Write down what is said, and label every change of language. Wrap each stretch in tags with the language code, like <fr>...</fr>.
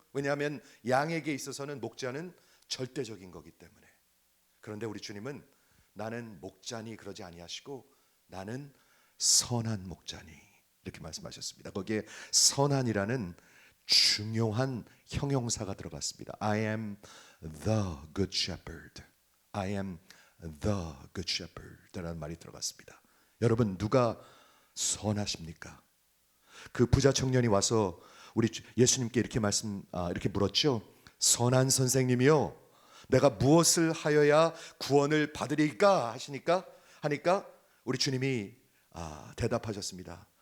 <ko>왜냐하면 양에게 있어서는 목자는 절대적인 거기 때문에. 그런데 우리 주님은 나는 목자니 그러지 아니하시고 나는 선한 목자니 이렇게 말씀하셨습니다. 거기에 선한이라는 중요한 형용사가 들어갔습니다.</ko> <en>I am the good shepherd. I am the good shepherd</en> <ko>라는 말이 들어갔습니다. 여러분, 누가 선하십니까? 그 부자 청년이 와서 우리 예수님께 이렇게 물었죠. 선한 선생님이요, 내가 무엇을 하여야 구원을 받으리까 하니까 우리 주님이 대답하셨습니다.</ko>